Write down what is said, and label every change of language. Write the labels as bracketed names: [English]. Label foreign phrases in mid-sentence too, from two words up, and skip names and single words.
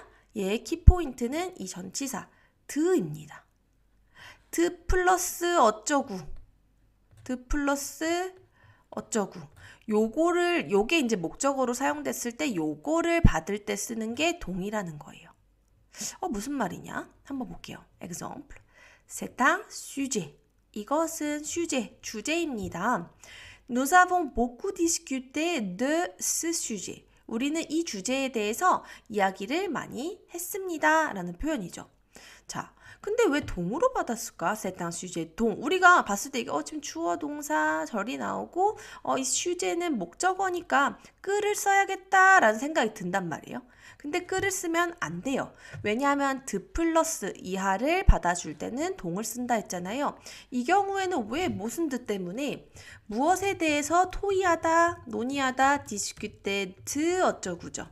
[Korean] 얘의 키포인트는 이 전치사 드입니다. 드 플러스 어쩌구. 드 플러스 어쩌구. 요게 이제 목적어로 사용됐을 때 요거를 받을 때 쓰는 게 동이라는 거예요. 무슨 말이냐? 한번 볼게요. [French] Exemple. C'est un sujet. [Korean] 이것은 주제입니다. [French] Nous avons beaucoup discuté de ce sujet. [Korean] 우리는 이 주제에 대해서 이야기를 많이 했습니다. 라는 표현이죠. 자, 근데 왜 동으로 받았을까? [French] C'est un sujet. [Korean] 동. 우리가 봤을 때 이게 지금 주어 동사 절이 나오고 이 sujet는 목적어니까 끄를 써야겠다라는 생각이 든단 말이에요. 근데 끄를 쓰면 안 돼요. 왜냐하면 드 플러스 이하를 받아줄 때는 동을 쓴다 했잖아요. 이 경우에는 왜 무슨 드 때문에 무엇에 대해서 토의하다, 논의하다, 디스큐테드 어쩌구죠.